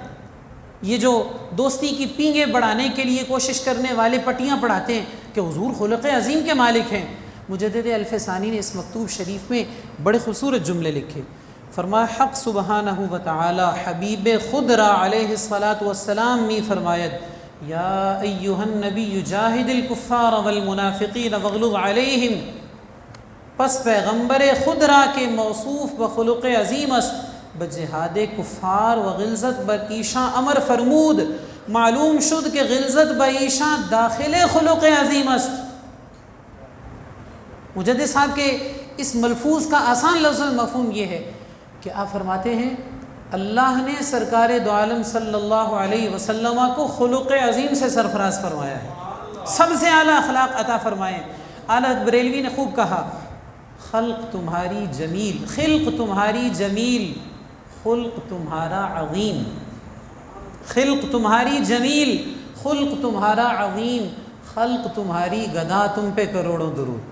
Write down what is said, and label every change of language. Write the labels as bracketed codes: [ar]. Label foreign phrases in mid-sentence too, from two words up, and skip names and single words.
[ur] یہ جو دوستی کی پینگیں بڑھانے کے لیے کوشش کرنے والے پٹیاں پڑھاتے ہیں کہ حضور خلق عظیم کے مالک ہیں، مجدد الف ثانی نے اس مکتوب شریف میں بڑے خوبصورت جملے لکھے۔ [fa] فرمایا حق سبحانہ و تعالی حبیب خود را [ar] علیہ الصلاۃ والسلام [fa] می فرماید [ar] یا ایہا النبی جاہد الکفار والمنافقین واغلظ علیہم، [fa] پس پیغمبر خود را کے موصوف بخلق عظیم است، بجہاد کفار و غلظت بر ایشاں امر فرمود، معلوم شد کہ غلظت بر ایشاں داخل خلق عظیم است۔ [ur] مجدد صاحب کے اس ملفوظ کا آسان لفظ مفہوم یہ ہے کہ آپ فرماتے ہیں اللہ نے سرکار دو عالم صلی اللہ علیہ وسلم کو خلق عظیم سے سرفراز فرمایا ہے، سب سے اعلیٰ اخلاق عطا فرمائے۔ اعلیٰ بریلوی نے خوب کہا خلق تمہاری جمیل، خلق تمہاری جمیل، خلق تمہارا عظیم، خلق تمہاری جمیل، خلق تمہارا عظیم، خلق تمہاری گدا، تم پہ کروڑوں درود۔